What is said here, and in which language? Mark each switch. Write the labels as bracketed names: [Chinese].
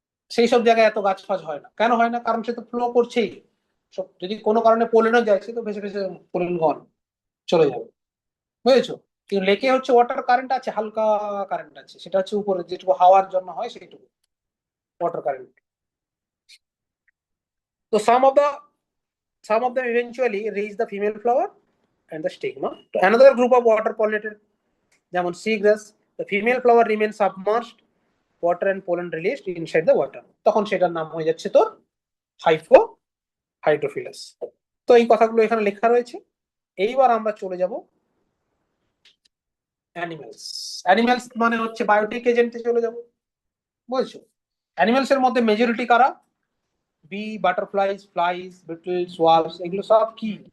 [Bangla] সেই সব জায়গায় এত গাছ ফাছ হয় না। কেন হয় না? কারণ সে তো ফ্লো করছেই। সব যদি কোনো কারণে পোলেনও যায়, সে তো ভেসে ভেসে পোলেন গন চলে যাবে, বুঝেছো? কিন্তু লেকে হচ্ছে ওয়াটার কারেন্ট আছে, হালকা কারেন্ট আছে, সেটা হচ্ছে উপরে যেটুকু হাওয়ার জন্য হয় সেইটুকু ওয়াটার কারেন্ট। [English] তো some of them eventually reach the female flower and the stigma. To another group of water pollinated, যেমন seagrass, the female flower remains submerged, water and pollen released inside the water. [Bangla] তখন সেটার নাম হয়ে যাচ্ছে তোর হাইড্রোফিলাস। তো এই কথাগুলো এখানে লেখা রয়েছে। এইবার আমরা চলে যাব অ্যানিমেলস। অ্যানিমেলস মানে হচ্ছে বায়োটিক এজেন্টে চলে যাব, বুঝছো? অ্যানিমেলস এর মধ্যে মেজরিটি কারা? B, butterflies, flies, Beatles, worms, এগুলো সব কি?